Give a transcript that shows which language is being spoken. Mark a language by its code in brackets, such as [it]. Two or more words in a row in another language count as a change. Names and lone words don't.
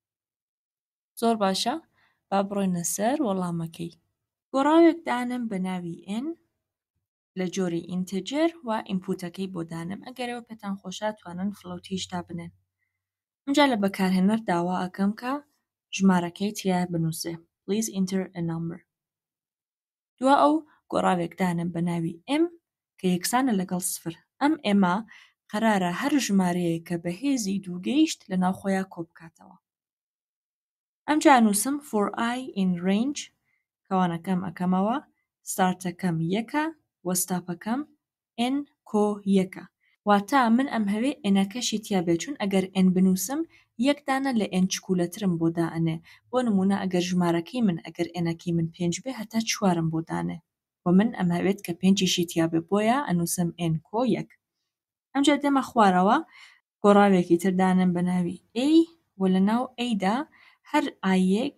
[ckb] زۆر باشە با بڕۆینە سەر وەڵامەکەی گۆڕاوێک دانم بە ناوی n لە جۆری ئینتجر و ئینپوتەکەی بۆ دانم ئەگەرەوە پێتان خۆشە توانن فلۆتیشتا بنێن ئەمجا لە بەکارهێنەر داوا ئەکەم کە ژمارەکەی تیا بنووسێ [en] please enter a number [ckb] دووە ئەو گۆڕاوێک دانم بە ناوی m کە یەکسانە لەگەڵ سفر ئەم ئێمە قەرارە هەر ژمارەیە کە بەهێزی دووگەیشت لە ناو خۆیان کۆ بکاتەوە ئەمجا نووسم [en] for I in range [ckb] کەوانەکەم ئەکەمەوە ستارتەکەم یەکە وەستاپەکەم n کۆ یەکە واتە من ئەم هەوێ ئێنەکەشی تیا بێت چون ئەگەر n بنووسم یەک دانە لە n چکولەترم بۆ دائەنێ بۆ نمونە ئەگەر ژمارەکەی من ئەگەر ئێنەکەی من 5 بێ هەتا 4م بۆ دانێ و من ئەم هەوێت کە 5شی تیا بێ بۆیە ئەنووسم n کۆ یەک ئەمجا دێمە خوارەوە گۆڕاوێکی تردانم بە ناوی a و لە ناو ئەیدا هەر ئایەک